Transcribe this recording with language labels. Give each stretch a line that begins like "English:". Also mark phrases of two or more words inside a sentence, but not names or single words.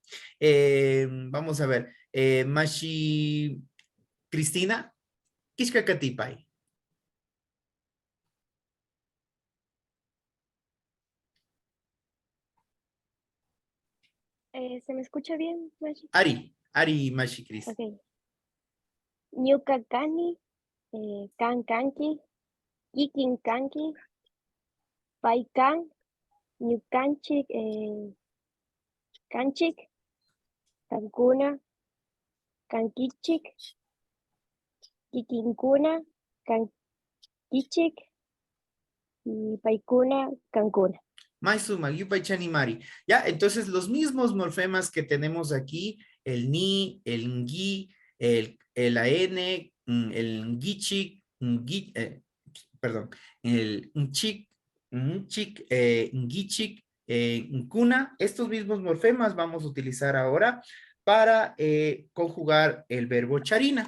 Spanish: Vamos a ver, Mashi Cristina.
Quechua: Kishkakatipay.
Spanish: ¿Se me escucha bien, Mashi?
Quechua: Ari Mashi Cris. Ok. Ñuka kani, kan kanki, kikin kanki, pai kan, ñukanchik, kanchik, kankuna, kankichik, kikinkuna, kankichik, y paikuna, kankuna. Maisuma, Yupay Chanimari.
Spanish: Ya, entonces los mismos morfemas que tenemos aquí, el ni, el ngi, el an, el ngichik, perdón, el nchik, ngichik, nkuna, estos mismos morfemas vamos a utilizar ahora para conjugar el verbo charina.